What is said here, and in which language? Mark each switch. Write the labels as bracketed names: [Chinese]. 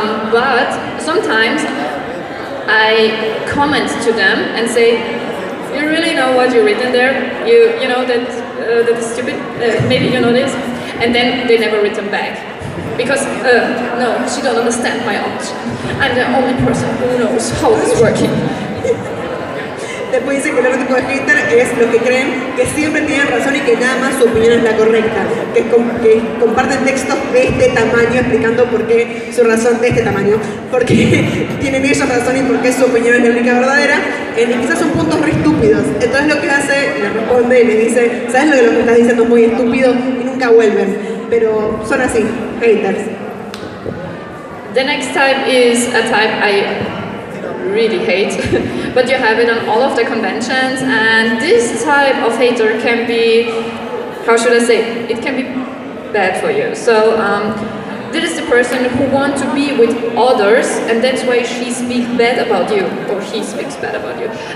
[English] But sometimes I comment to them and say, you really know what you written there? You know that is stupid? Maybe you know this? And then they never written back. Because, no, she don't understand my option. I'm the only person who knows how it's working. [Spanish] Después dice que el otro tipo de hater es los que creen que siempre tienen razón y que nada más su opinión es la correcta, que comparten textos de este tamaño explicando por qué su razón de este tamaño, porque tienen ellos razón y por qué su opinión es la única verdadera, y quizás son puntos re estúpidos. Entonces lo que hace, le responde y le dice, ¿sabes lo que estás diciendo es muy estúpido? Y nunca vuelven, pero son así, haters. [English] The next type is a type I really hate, but you have it on all of the conventions, and this type of hater can be, how should I say, it can be bad for you. So this is the person who wants to be with others, and that's why she speaks bad about you, or he speaks bad about you.